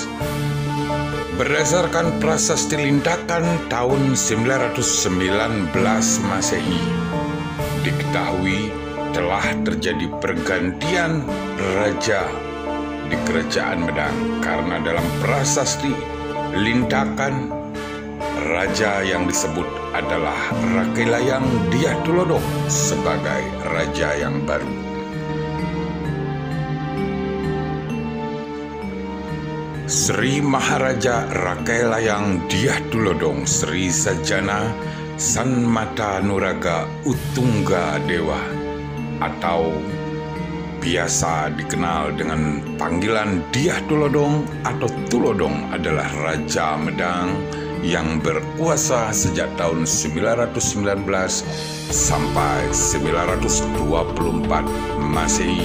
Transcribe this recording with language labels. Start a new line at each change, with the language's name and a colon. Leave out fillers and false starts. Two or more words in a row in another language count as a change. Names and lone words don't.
Indonesian: Berdasarkan Prasasti Lintakan tahun 919 Masehi, diketahui telah terjadi pergantian raja di Kerajaan Medang karena dalam Prasasti Lintakan raja yang disebut adalah Rakelayang Dyah Tulodong sebagai raja yang baru. Sri Maharaja Rakelayang Dyah Tulodong Sri Sajana Sanmata Nuraga Utungga Dewa atau biasa dikenal dengan panggilan Dyah Tulodong atau Tulodong adalah Raja Medang yang berkuasa sejak tahun 919 sampai 924 Masehi.